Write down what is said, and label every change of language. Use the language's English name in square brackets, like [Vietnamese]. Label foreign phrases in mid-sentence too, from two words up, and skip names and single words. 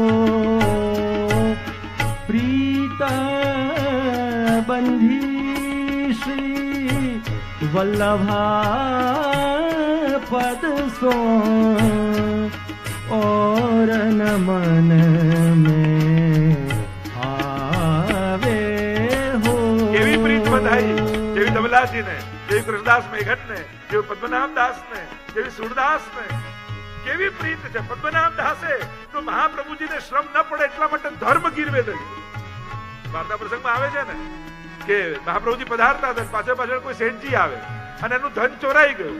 [Hindi] प्रीत बंधी श्री वल्लभा पद सो और न मन में आवे हो. [Gujarati] કેવી પ્રીત બધાઈ, જેવી ધવલાજીને, જેવી કૃષ્ણદાસ મેઘનને, જેવી પદ્મનાભદાસને, જેવી સુરદાસને કેવી પ્રીત છે. પદ્મનાભદાસે તો મહાપ્રભુજીને શ્રમ ન પડે એટલા માટે ધર્મ ગીરવે દઈ. વાર્તા પ્રસંગમાં આવે છે ને કે મહાપ્રભુજી પધારતા હતા, પાછળ પાછળ કોઈ શેઠજી આવે અને એનું ધન ચોરાઈ ગયું.